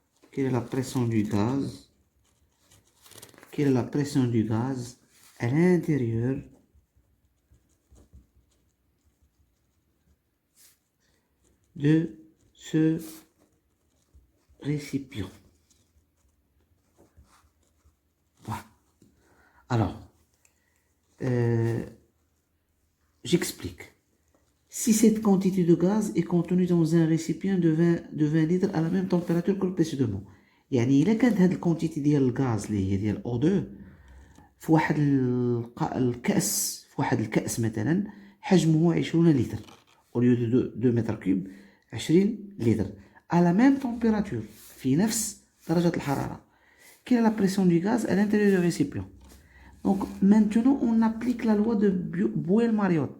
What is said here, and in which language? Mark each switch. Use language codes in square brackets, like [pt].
[fr] Quelle est la pression du gaz? Quelle est la pression du gaz à l'intérieur de ce récipient? Voilà. Alors, j'explique. Si cette quantité de gaz est contenue dans un récipient de 20 litres à la même température que le précédemment. [ar] يعني إلا كانت هاد الكونتيتي ديال الغاز اللي هي ديال O2 في واحد الكأس، في واحد الكأس مثلا حجمه 20 لتر [fr] au lieu de [ar] 2 متر كوب 20 لتر [fr] à la même température [ar] في نفس درجة الحرارة. [fr] Quelle est la pression du gaz à l'intérieur du récipient? Donc maintenant on applique la loi de Boyle-Mariotte.